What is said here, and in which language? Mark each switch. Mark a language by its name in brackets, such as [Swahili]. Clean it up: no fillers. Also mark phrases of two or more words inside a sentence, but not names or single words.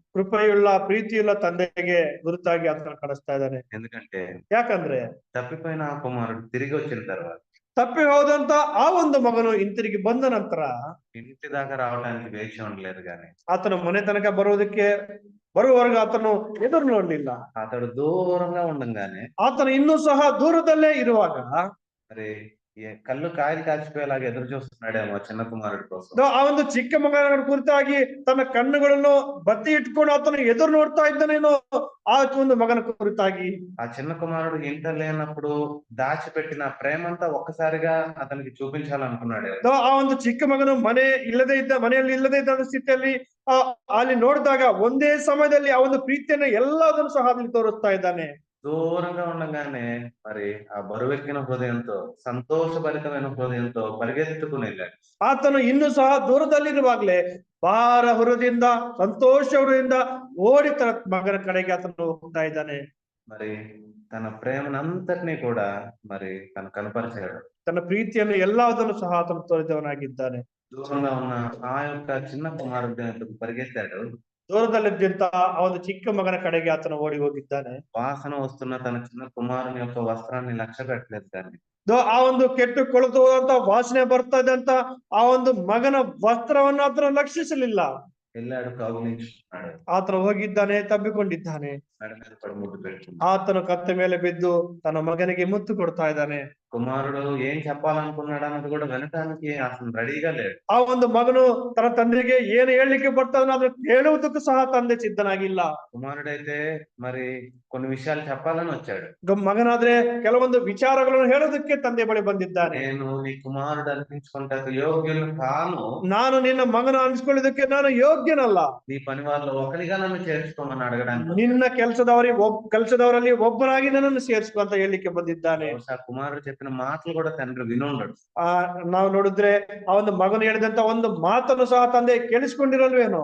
[Kannada] ಕೃಪೆಯುಳ್ಳ ಪ್ರೀತಿಯುಳ್ಳ ತಂದೆಗೆ ಗುರುತಾಗಿ ಆತನ ಕಾಣಿಸ್ತಾ ಇದ್ದಾನೆ. [Telugu] ఎందుకంటే [Kannada] ಯಾಕಂದ್ರೆ [Telugu] తప్పిపోయిన ఆ కుమారుడు తిరిగి వచ్చిన తర్వాత [Kannada] ತಪ್ಪಿ ಹೋದಂತ ಆ ಒಂದು ಮಗನು ಹಿಂತಿರುಗಿ ಬಂದ ನಂತರ [Telugu] ఇంటి దాకా రావడానికి వేచి ఉండలేదు కానీ [Kannada] ಆತನ ಮನೆ ತನಕ ಬರುವವರೆಗೂ ಆತನು ಎದುರು ನೋಡ್ಲಿಲ್ಲ. [Telugu] అతడు దూరంగా ఉండంగానే [Kannada] ಆತನು ಇನ್ನೂ ಸಹ ದೂರದಲ್ಲೇ ಇರುವಾಗ [Telugu] మరి కళ్ళు కాయలు కాచిపోయేలాగా ఎదురు చూస్తున్నాడేమో చిన్న కుమారుడి కోసం. [Kannada] ಆ ಒಂದು ಚಿಕ್ಕ ಮಗನ ಕುರಿತಾಗಿ ತನ್ನ ಕಣ್ಣುಗಳನ್ನು ಬತ್ತಿ ಇಟ್ಕೊಂಡು ಆತನು ಎದುರು ನೋಡ್ತಾ ಇದ್ದಾನೇನೋ ಆ ಒಂದು ಮಗನ ಕುರಿತಾಗಿ. [Telugu] ఆ చిన్న కుమారుడు ఇంట లేనప్పుడు దాచిపెట్టిన ప్రేమంతా ఒక్కసారిగా అతనికి చూపించాలనుకున్నాడు. [Kannada] ಆ ಒಂದು ಚಿಕ್ಕ ಮಗನು ಮನೆಯಲ್ಲಿ ಇಲ್ಲದೆ ಇದ್ದ ಸ್ಥಿತಿಯಲ್ಲಿ ಅಲ್ಲಿ ನೋಡಿದಾಗ ಒಂದೇ ಸಮಯದಲ್ಲಿ ಆ ಒಂದು ಪ್ರೀತಿಯನ್ನು ಎಲ್ಲದನ್ನು ಸಹ ಅಲ್ಲಿ ತೋರಿಸ್ತಾ ಇದ್ದಾನೆ. [Telugu] దూరంగా ఉండగానే మరి ఆ బరువెక్కిన హృదయంతో సంతోషభరితమైన హృదయంతో పరిగెత్తుకుని వెళ్ళాడు. [Kannada] ಆತನು ಇನ್ನೂ ಸಹ ದೂರದಲ್ಲಿರುವಾಗ್ಲೇ ಭಾರ ಹೃದಯದಿಂದ ಸಂತೋಷ ಹೃದಯದಿಂದ ಓಡಿ ತನ್ನ ಮಗನ ಕಡೆಗೆ ಆತನು ಹೋಗ್ತಾ ಇದ್ದಾನೆ. [Telugu] మరి తన ప్రేమనంతటినీ కూడా మరి తను కనపరిచాడు. [Kannada] ತನ್ನ ಪ್ರೀತಿಯನ್ನು ಎಲ್ಲದನ್ನು ಸಹ ಆತನು ತೋರಿದವನಾಗಿದ್ದಾನೆ. [Telugu] దూరంగా ఉన్న ఆ యొక్క చిన్న కుమారుడి దగ్గరకు పరిగెత్తాడు. [Kannada] ದೂರದಲ್ಲಿದ್ದಂತ ಆ ಒಂದು ಚಿಕ್ಕ ಮಗನ ಕಡೆಗೆ ಆತನು ಓಡಿ ಹೋಗಿದ್ದಾನೆ. [Telugu] వాసన వస్తున్న తన చిన్న కుమారుని యొక్క వస్త్రాన్ని లక్ష్య పెట్టలేదు కానీ [Kannada] ಆ ಒಂದು ಕೆಟ್ಟು ಕೊಳೆತು ಹೋದಂತ ವಾಸನೆ ಬರ್ತಾ ಇದ್ದಂತ ಆ ಒಂದು ಮಗನ ವಸ್ತ್ರವನ್ನು ಆತನು ಲಕ್ಷಿಸಲಿಲ್ಲ. [Telugu] వెళ్ళాడు, కౌగిలించుకున్నాడు. [Kannada] ಆತನು ಹೋಗಿದ್ದಾನೆ, ತಬ್ಬಿಕೊಂಡಿದ್ದಾನೆ. [Telugu] మెడ మీద పడి ముద్దు పెట్టుకున్నాడు. [Kannada] ಆತನು ಕತ್ತೆ ಮೇಲೆ ಬಿದ್ದು ತನ್ನ ಮಗನಿಗೆ ಮುತ್ತು ಕೊಡ್ತಾ ಇದ್ದಾನೆ. [Telugu] కుమారుడు ఏం చెప్పాలనుకున్నాడు అన్నది కూడా వినటానికి అసలు రెడీగా లేడు. [Kannada] ಆ ಒಂದು ಮಗನು ತನ್ನ ತಂದೆಗೆ ಏನು ಹೇಳಲಿಕ್ಕೆ ಬರ್ತಾನೆ ಅದನ್ನು ಹೇಳುವುದಕ್ಕೂ ಸಹ ತಂದೆ ಸಿದ್ಧನಾಗಿಲ್ಲ. [Telugu] కుమారుడైతే మరి కొన్ని విషయాలు చెప్పాలని వచ్చాడు. [Kannada] ಮಗನಾದ್ರೆ ಕೆಲವೊಂದು ವಿಚಾರಗಳನ್ನು ಹೇಳೋದಕ್ಕೆ ತಂದೆ ಬಳಿ ಬಂದಿದ್ದಾನೆ. [Telugu] నేను నీ కుమారుడు అనిపించుకుంటాకు యోగ్యులు కాను. [Kannada] ನಾನು ನಿನ್ನ ಮಗನ ಅನಿಸ್ಕೊಳ್ಳೋದಕ್ಕೆ ನಾನು ಯೋಗ್ಯನಲ್ಲ. [Telugu] నీ పని వాళ్ళలో ఒకరిగా నన్ను చేర్చుకోమని అడగడానికి [Kannada] ನಿನ್ನ ಕೆಲಸದವರಲ್ಲಿ ಒಬ್ಬನಾಗಿ ನನ್ನನ್ನು ಸೇರಿಸ್ಕೊ ಅಂತ ಹೇಳಲಿಕ್ಕೆ ಬಂದಿದ್ದಾನೆ. [Telugu] కుమారుడు చెప్పిన మాటలు కూడా తండ్రి వినుండడు. [Kannada] ನಾವು ನೋಡಿದ್ರೆ ಆ ಒಂದು ಮಗನು ಹೇಳಿದಂತ ಒಂದು ಮಾತನ್ನು ಸಹ ತಂದೆ ಕೇಳಿಸ್ಕೊಂಡಿರಲ್ವೇನೋ.